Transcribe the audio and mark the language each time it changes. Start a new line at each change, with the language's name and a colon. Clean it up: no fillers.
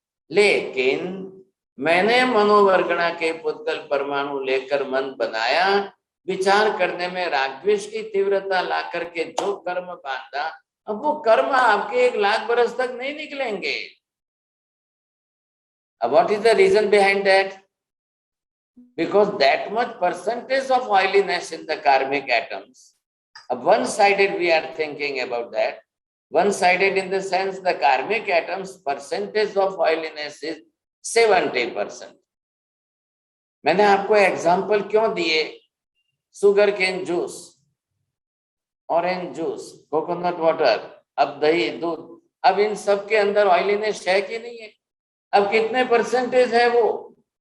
Hindi: लेकिन मैंने मनोवर्गणा के पुद्गल परमाणु लेकर मन बनाया, विचार करने में रागद्वेष की तीव्रता ला करके जो कर्म बांधा, अब वो कर्म आपके 1 लाख बरस तक नहीं निकलेंगे।
English: What is the reason behind that? Because that much percentage of oiliness in the karmic atoms, one-sided we are thinking about that, one-sided in the sense the karmic atoms percentage of oiliness is 70%.
Hindi: मैंने आपको example क्यों दिए? Sugar cane juice, orange juice, coconut water, अब दही, दूध, अब इन सब के अंदर ऑयलीनेस है कि नहीं है? अब कितने परसेंटेज है वो?